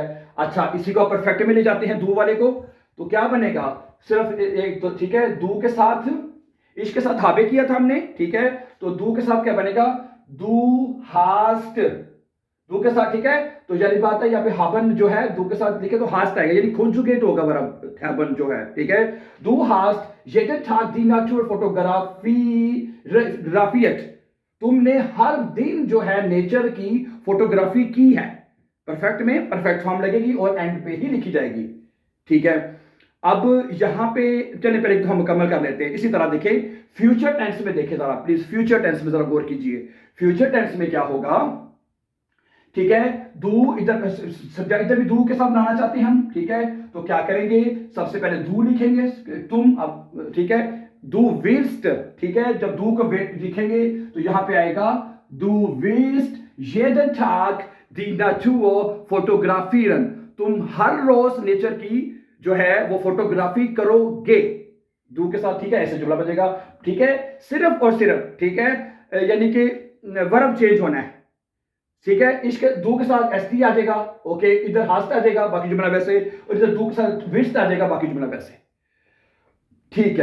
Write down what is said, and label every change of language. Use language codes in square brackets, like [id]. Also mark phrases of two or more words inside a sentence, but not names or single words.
[hi] अच्छा, इसी को परफेक्ट में ले जाते हैं दू वाले को, तो क्या बनेगा, सिर्फ एक तो, ठीक है, दू के साथ, इसके साथ हाबे किया था हमने, ठीक है, तो दू के साथ क्या बनेगा, [de] du hast [hi] दू के साथ, ठीक है। तो यानी बात है यहाँ पे haben जो है दू के साथ लिखे तो hast आएगा, यानी conjugate होगा वर्ब haben जो है, ठीक है। [de] Du hast jeden Tag die Natur fotografiert, [hi] तुमने हर दिन जो है नेचर की फोटोग्राफी की है। परफेक्ट में परफेक्ट फॉर्म लगेगी और एंड पे ही लिखी जाएगी, ठीक है। अब यहां पे चलिए पहले तो हम मुकम्मल कर लेते हैं। इसी तरह देखिए [en] future tense [hi] में, देखिए जरा प्लीज [en] future tense [hi] में जरा गौर कीजिए। [en] future tense [hi] में क्या होगा, ठीक है। दू इधर भी दू के साथ बनाना चाहते हैं हम, ठीक है। तो क्या करेंगे, सबसे पहले दू लिखेंगे तुम, अब ठीक है। [de] du wirst, [hi] ठीक है। जब दू को लिखेंगे तो यहां पे आएगा [de] du wirst jeden Tag die Natur fotografieren, [hi] तुम हर रोज नेचर की जो है वो फोटोग्राफी करोगे, दू के साथ, ठीक है। ऐसे जुमला बनेगा, ठीक है। सिर्फ और सिर्फ, ठीक है, यानी कि वर्ब चेंज होना है, ठीक है। इसके दू के साथ एसटी आ जाएगा, ओके। इधर हास्ट आ जाएगा, बाकी जुमला वैसे, और इधर दू के साथ विस्ट आ जाएगा, बाकी जुमला वैसे, ठीक है।